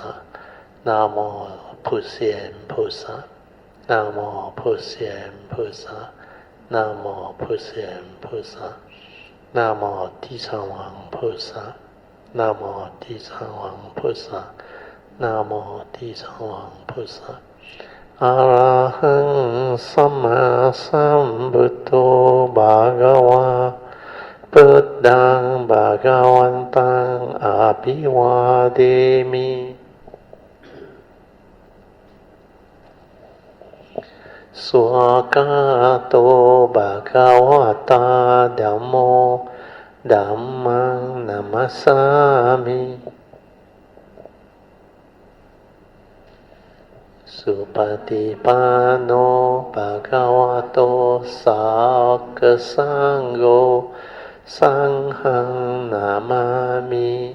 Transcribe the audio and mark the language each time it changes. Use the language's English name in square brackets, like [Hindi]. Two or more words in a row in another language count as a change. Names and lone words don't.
[Chinese] 南无普贤菩萨。南无普贤菩萨。南无普贤菩萨。南无地藏王菩萨。南无地藏王菩萨。南无地藏王菩萨。 [Pali] อะระหังสัมมาสัมพุทโธภะคะวาพุทธังภะคะวันตังอะภิวาเทมิ สุขโตภะคะวะตาธัมโมธัมมังนัมมัสสามิสุปฏิปันโนภะคะวะโตสาวกสังโฆสังฆังนามามิ